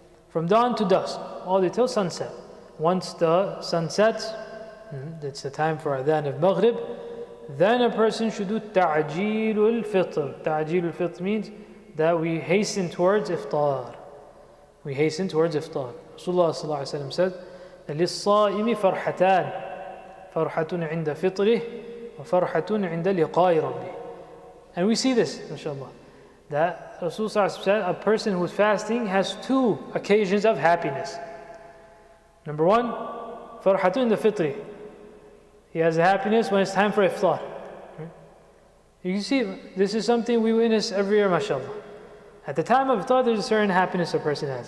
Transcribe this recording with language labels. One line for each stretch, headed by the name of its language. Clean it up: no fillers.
English: From dawn to dusk, all the way till sunset. Once the sun sets, it's the time for adhan of Maghrib, then a person should do ta'jeelul fitr. Ta'jeelul fitr means that we hasten towards iftar. We hasten towards iftar. Rasulullah sallallahu alaihi wasallam said,
Arabic: لِلصَّائِمِ فَرْحَتَانِ فَرْحَةٌ عِنْدَ فِطْرِهِ وَفَرْحَةٌ عِنْدَ لِقَاءِ رَبِّهِ.
English: And we see this, mashallah, that Rasulullah said a person who's fasting has two occasions of happiness. Number one, farhatun the fitri. He has happiness when it's time for iftar. You can see, this is something we witness every year, mashallah. At the time of iftar, there's a certain happiness a person has.